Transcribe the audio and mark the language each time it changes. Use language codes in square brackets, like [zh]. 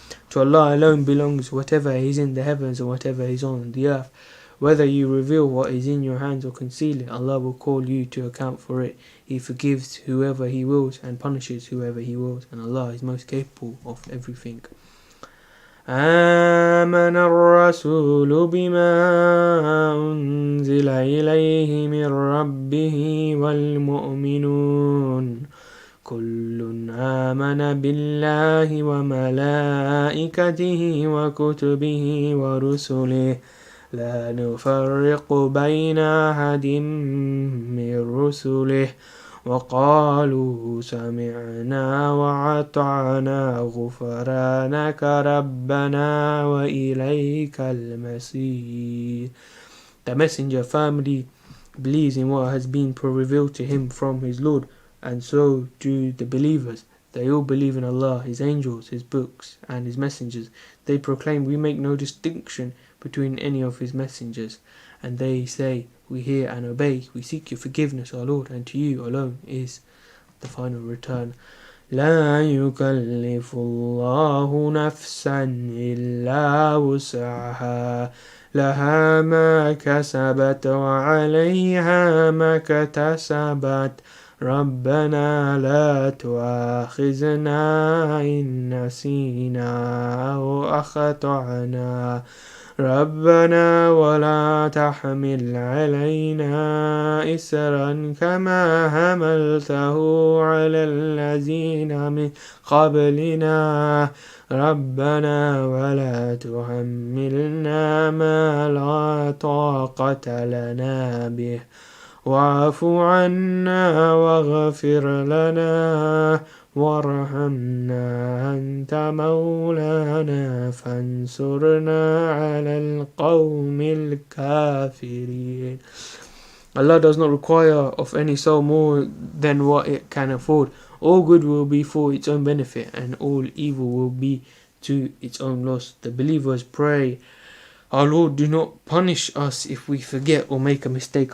[en] To Allah alone belongs whatever is in the heavens and whatever is on the earth. Whether you reveal what is in your hands or conceal it, Allah will call you to account for it. He forgives whoever He wills and punishes whoever He wills, and Allah is most capable of everything. [ar] آمن الرسول بما أنزل إليه من ربه والمؤمنون كل آمن بالله وملائكته وكتبه ورسله لا نفرق بين أحد من رسله وقالوا سمعنا وأطعنا غفرانك ربنا وإليك المصير. [en] The messenger firmly believes in what has been revealed to him from his Lord, and so do the believers. They all believe in Allah, His angels, His books, and His messengers. They proclaim, we make no distinction between any of His messengers. And they say, we hear and obey. We seek your forgiveness, our Lord, and to you alone is the final return. [ar] لا يكلف الله نفسا إلا وسعها لها ما كسبت وعليها ما اكتسبت ربنا لا تؤاخذنا إن نسينا أو أخطأنا ربنا ولا تحمل علينا إسرا كما حملته على الذين من قبلنا ربنا ولا تحملنا ما لا طاقة لنا به واعف عنا واغفر لنا وارحمنا أنت مولانا فانصرنا على القوم الكافرين. [en] Allah does not require of any soul more than what it can afford. All good will be for its own benefit, and all evil will be to its own loss. The believers pray, Our Lord, do not punish us if we forget or make a mistake.